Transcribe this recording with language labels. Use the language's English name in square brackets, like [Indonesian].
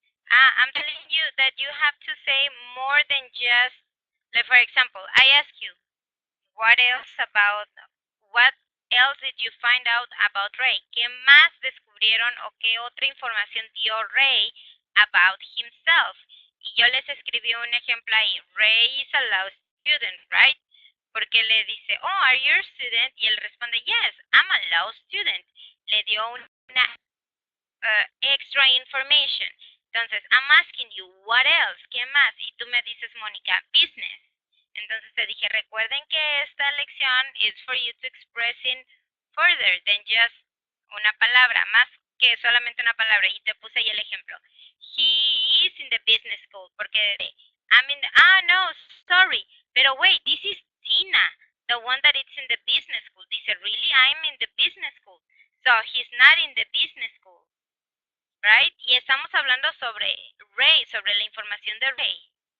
[English] I'm telling you that you have to say more than just, like for example, I ask you, what else about, what else did you find out about Ray? [Spanish] ¿Qué más descubrieron o qué otra información dio Ray [English] about himself? [Spanish] Y yo les escribí un ejemplo ahí. [English] Ray is a law student, right? [Spanish] Porque le dice, [English] oh, are you a student? [Spanish] Y él responde, [English] yes, I'm a law student. [Spanish] Le dio una extra information. Entonces, [English] I'm asking you, what else? [Spanish] ¿Qué más? Y tú me dices, Mónica, business. Entonces te dije, recuerden que esta lección [English] is for you to expressing further than just [Spanish] una palabra, más que solamente una palabra. Y te puse ahí el ejemplo. [English] He is in the business school. [Spanish] Porque [English] I'm in the, no, sorry. [Spanish] Pero [English] wait, this is Tina, the one that is in the business school. Dice, really? I'm in the business school. So he's not in the business school. Right? [Spanish] Y estamos hablando sobre Ray, sobre la información de Ray.